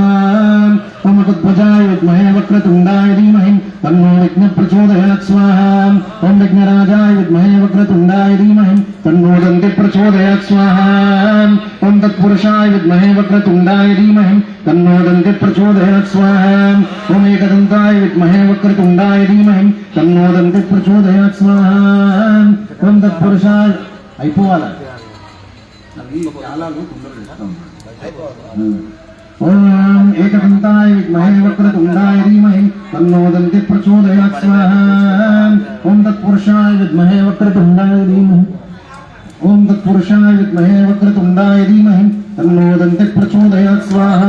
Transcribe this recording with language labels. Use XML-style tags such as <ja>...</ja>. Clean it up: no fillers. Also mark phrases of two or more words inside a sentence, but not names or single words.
<sa>ओम कुध्वजाय विद्महे वक्रतुण्डाय धीमहि तन्नो विघ्न प्रचोदयात् स्वाहा ओम विघ्नराजाय विद्महे वक्रतुण्डाय धीमहि तन्नो दन्ति प्रचोदयात् स्वाहा ओम तत्पुरुषाय विद्महे वक्रतुण्डाय धीमहि तन्नो दन्ति प्रचोदयात् स्वाहा ओम एकदन्ताय विद्महे वक्रतुण्डाय धीमहि तन्नो दन्ति प्रचोदयात् स्वाहा ओम तत्पुरुषाय</sa> <te>అయిపోవాలా ఈ కాలాలు తొందరగా ఇస్తాం.</te> <sa>ఓం ఏకదంతాయ విద్మహే వక్రతుండాయ ధీమహి తన్నో దంతి ప్రచోదయాత్ స్వాహా. ఓం తత్పురుషాయ విద్మహే వక్రతుండాయ ధీమహి ఓం తత్పురుషాయ విద్మహే వక్రతుండాయ ధీమహి తన్నో దంతి ప్రచోదయాత్ స్వాహా.</sa>